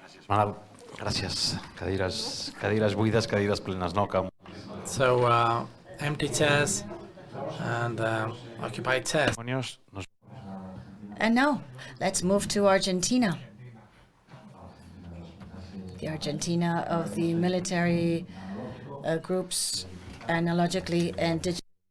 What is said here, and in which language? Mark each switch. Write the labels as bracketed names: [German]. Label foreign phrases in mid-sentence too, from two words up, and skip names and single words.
[Catalan] Manal, gràcies. Cadires buides, cadires plenes, no? [English] So, empty chairs and occupied chairs. And now, let's move to Argentina. The Argentina of the military groups, analogically and digitally.